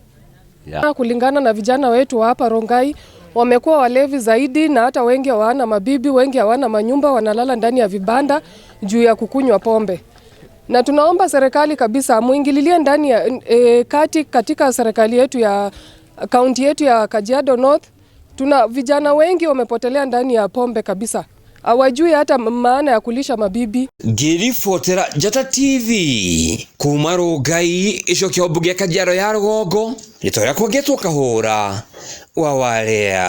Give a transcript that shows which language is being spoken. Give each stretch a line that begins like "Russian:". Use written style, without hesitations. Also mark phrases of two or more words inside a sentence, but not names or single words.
Swahili: Kulingana na vijana wetu hapa Rongai wamekuwa walevi zaidi, na hata wengi hawana mabibi, wengi hawana manyumba, wanalala ndani ya vibanda juu ya kukunywa pombe. Na tunaomba serikali kabisa muingililie ndani ya katika serikali yetu ya kaunti yetu ya Kajiado North. Tuna vijana wengi wamepotelea ndani ya pombe kabisa. Hawajui hata maana ya kulisha mabibi.
Kikuyu: Ngĩribotera Njata TV kuma Rongai icokio mbunge ya KAJIADO ya rũgongo rĩtwa rĩakwa Ngetwo Kahũra wa Waria.